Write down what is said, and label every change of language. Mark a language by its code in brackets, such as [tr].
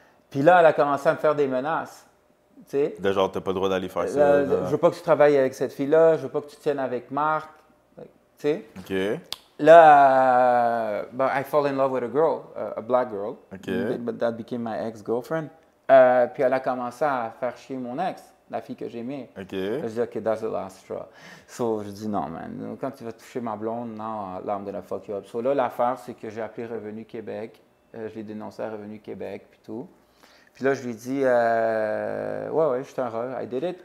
[fr] Puis là, elle a commencé à me faire des menaces. T'sais? De genre, t'as pas le droit d'aller faire ça. Je veux pas que tu travailles avec cette fille-là, je veux pas que tu tiennes avec Marc. Tu sais? [en] Là, I fall in love with a girl, a black girl. But that became my ex-girlfriend. [fr] Puis elle a commencé à faire chier mon ex, la fille que j'aimais. Je dis, [en] OK, that's the last straw. [fr] So, je dis, non, man, quand tu vas toucher ma blonde, non, là, [en] I'm gonna fuck you up. [fr] So, là, l'affaire, c'est que j'ai appelé Revenu Québec. Je l'ai dénoncé à Revenu Québec, puis tout. Puis là, je lui ai dit, ouais, je suis heureux, [en] I did it.